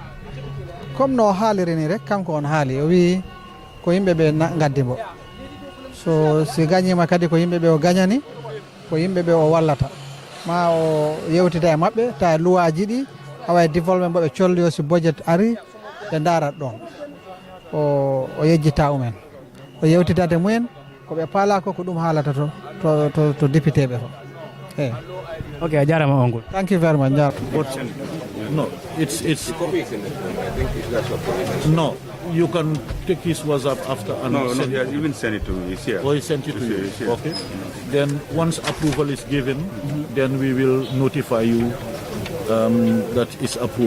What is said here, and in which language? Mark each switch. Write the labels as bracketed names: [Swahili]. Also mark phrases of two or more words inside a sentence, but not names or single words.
[Fula] Comme no haaliri ni rek kanko on haali o wi ko yimɓe ɓe gaddi mo, so si gañima kadi ko yimɓe ɓe o gañani, ko yimɓe ɓe o wallata ma o yewtida e maɓɓe ta luwaji ɗi awa développement mbo ɓe colli o si budget ari ɓe darat ɗon. o yejjita umen o yewtitade mumen ko ɓe paala ko ɗum haalata to député ɓe to eyi ok a jarama on ngol [English] thank you very much No, it's no. You can take his WhatsApp after and he has even sent it to me. It's here. Oh, he sent it to you. Okay. Then once approval is given, then we will notify you that it's approved.